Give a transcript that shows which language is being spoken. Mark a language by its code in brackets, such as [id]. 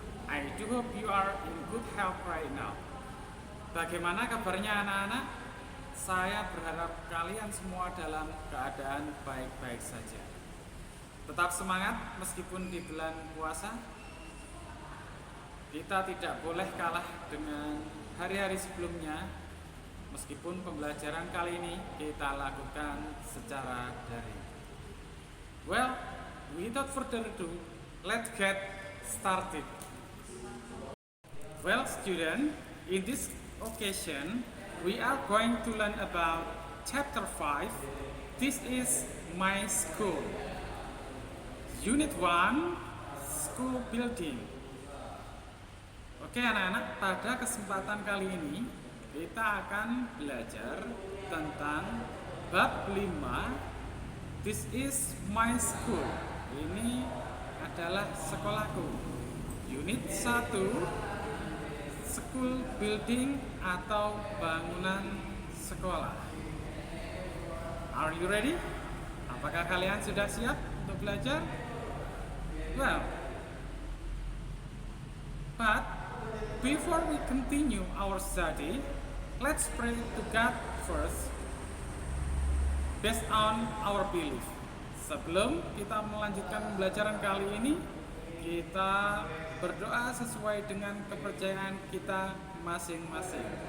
[en] I do hope you are in good health right now. [id] Bagaimana kabarnya anak-anak? Saya berharap kalian semua dalam keadaan baik-baik saja. Tetap semangat meskipun di bulan puasa. Kita tidak boleh kalah dengan hari-hari sebelumnya, meskipun pembelajaran kali ini kita lakukan secara daring. [en] Well, without further ado, let's get started. Well, student, in this occasion, we are going to learn about Chapter 5. This is My School. Unit 1, School Building. [id] Oke anak-anak, pada kesempatan kali ini kita akan belajar tentang bab 5. [en] This is my school. [id] Ini adalah sekolahku. [en] Unit 1, School Building [id] atau bangunan sekolah. [en] Are you ready? [id] Apakah kalian sudah siap untuk belajar? [en] Well, but before we continue our study, let's pray to God first based on our belief. [id] Sebelum kita melanjutkan pembelajaran kali ini, kita berdoa sesuai dengan kepercayaan kita masing-masing.